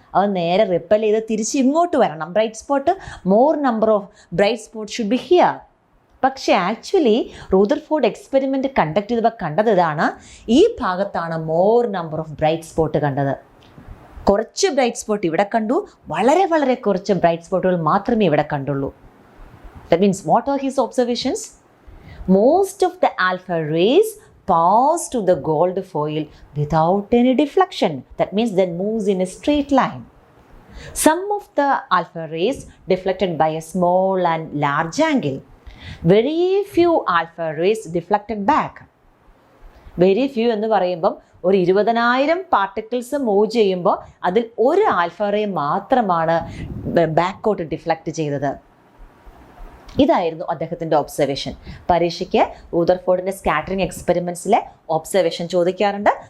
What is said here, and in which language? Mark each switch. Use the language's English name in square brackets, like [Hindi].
[Malayalam] അത് നേരെ റിപ്പൽ ചെയ്ത് തിരിച്ച് ഇങ്ങോട്ട് വരണം. [English] Bright spot, more number of bright spot should be here. [Malayalam] പക്ഷേ ആക്ച്വലി റൂദർഫോർഡ് എക്സ്പെരിമെൻറ്റ് കണ്ടക്ട് ചെയ്തപ്പോൾ കണ്ടത് ഇതാണ്, ഈ ഭാഗത്താണ് more number of bright spot കണ്ടത്. കുറച്ച് ബ്രൈറ്റ് സ്പോട്ട് ഇവിടെ കണ്ടു, വളരെ വളരെ കുറച്ച് ബ്രൈറ്റ് സ്പോട്ടുകൾ മാത്രമേ ഇവിടെ കണ്ടുള്ളൂ. [English] That means what are his observations? Most of the alpha rays pass to the gold foil without any deflection. That means that moves in a straight line. Some of the alpha rays deflected by a small and large angle. Very few alpha rays deflected back. Very few [Malayalam] എന്ന് പറയുമ്പം ഒരു 20,000 particles move ചെയ്യുമ്പോൾ അതിൽ ഒരു alpha ray മാത്രമാണ് ബാക്കോട്ട് deflect ചെയ്തത്. ഇതായിരുന്നു അദ്ദേഹത്തിൻ്റെ ഒബ്സർവേഷൻ. പരീക്ഷയ്ക്ക് റൂദർഫോർഡിൻ്റെ സ്കാറ്ററിംഗ് എക്സ്പെരിമെൻറ്റ്സിലെ ഒബ്സർവേഷൻ ചോദിക്കാറുണ്ട്.